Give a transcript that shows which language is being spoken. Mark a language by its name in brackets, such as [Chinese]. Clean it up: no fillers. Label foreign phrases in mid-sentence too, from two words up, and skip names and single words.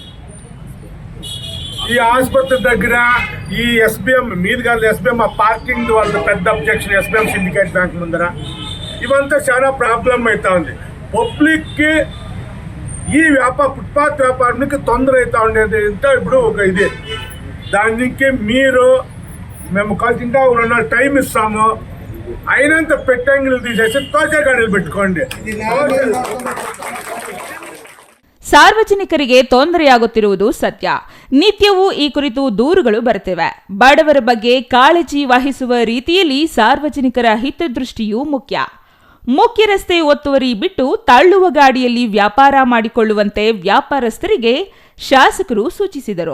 [Telugu] ఈ ఆసుపత్రి దగ్గర ఈ ఎస్బీఎం మీది కాదు, ఎస్బీఎం ఆ పార్కింగ్ వాళ్ళ పెద్ద అబ్జెక్షన్, ఎస్బీఎం సిండికేట్ బ్యాంక్ ముందర ఇవంతా చాలా ప్రాబ్లం అవుతా ఉంది. పబ్లిక్కి ఈ ఫుట్పాత్ వ్యాపారానికి తొందర అవుతా ఉండేది ఇంత ఇప్పుడు ఒక ఇది. దానికి మీరు మేము ఇంకా 2 టైం ఇస్తాము, అయినంత పెట్టంగిలు తీసేసి తోచే గాడీలు పెట్టుకోండి. [Kannada] ಸಾರ್ವಜನಿಕರಿಗೆ ತೊಂದರೆಯಾಗುತ್ತಿರುವುದು ಸತ್ಯ. ನಿತ್ಯವೂ ಈ ಕುರಿತು ದೂರುಗಳು ಬರುತ್ತಿವೆ. ಬಡವರ ಬಗ್ಗೆ ಕಾಳಜಿ ವಹಿಸುವ ರೀತಿಯಲ್ಲಿ ಸಾರ್ವಜನಿಕರ ಹಿತದೃಷ್ಟಿಯೂ ಮುಖ್ಯ ರಸ್ತೆ ಒತ್ತುವರಿ ಬಿಟ್ಟು ತಳ್ಳುವ ಗಾಡಿಯಲ್ಲಿ ವ್ಯಾಪಾರ ಮಾಡಿಕೊಳ್ಳುವಂತೆ ವ್ಯಾಪಾರಸ್ಥರಿಗೆ ಶಾಸಕರು ಸೂಚಿಸಿದರು.